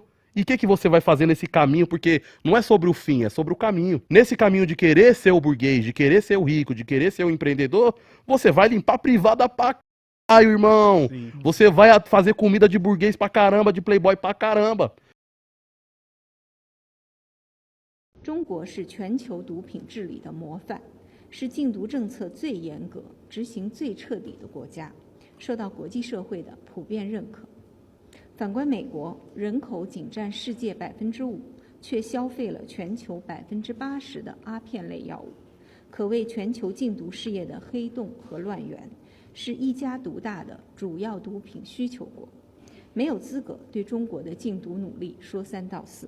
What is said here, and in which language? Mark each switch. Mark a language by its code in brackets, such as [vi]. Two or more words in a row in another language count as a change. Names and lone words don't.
[pt] E o que você vai fazer nesse caminho? Porque não é sobre o fim, é sobre o caminho. Nesse caminho de querer ser o burguês, de querer ser o rico, de querer ser o empreendedor, você vai limpar a privada pra caralho, irmão. Sim. Você vai fazer comida de burguês pra caramba, de playboy pra caramba. [zh] 中国是全球毒品治理的模范，是禁毒政策最严格、执行最彻底的国家，受到国际社会的普遍认可。反观美国，人口仅占世界5%，却消费了全球80%的阿片类药物，可谓全球禁毒事业的黑洞和乱源，是一家独大的主要毒品需求国，没有资格对中国的禁毒努力说三道四。